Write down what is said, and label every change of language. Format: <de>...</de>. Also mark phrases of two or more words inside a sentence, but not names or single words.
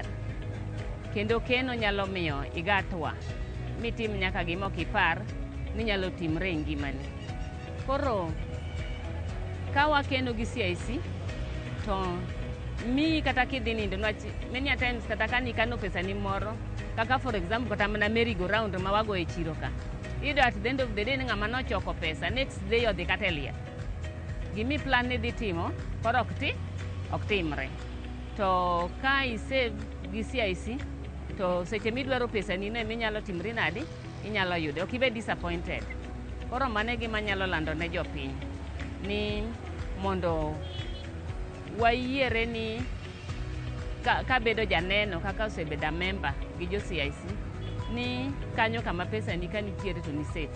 <luo>Kendo keno nyalo miyo igatwa mitim nyaka gima ok ipar ni nyalo timre e ngimani. Koro ka wakeno gi CIC to mi kata kidhi nindo</luo> <en>many times</en> <luo>kata ka nikano pesa ni moro kaka</luo> <en>for example</en> <luo>kata mana</luo> <en>merry go round</en> <luo>ma wago e chiro ka. Ido</luo> <en>at the end of the day</en> <luo>ng'ama nochoko pesa</luo> <en>next day</en> <luo>odhi kata e liel. Gimi plan ni dhi timo koro ok timre. To ka isave gi CIC to seche midwaro pesa ni no minyalo timri nadi inyalo yude, ok ibe disappointed. Koro mane gima nyalo lando ne jopiny ni mondo wayiere ni ka bedo janeno kaka osebedo member gi jo CIC ni kanyo kama pesa ni kanitiere to ni safe.</luo>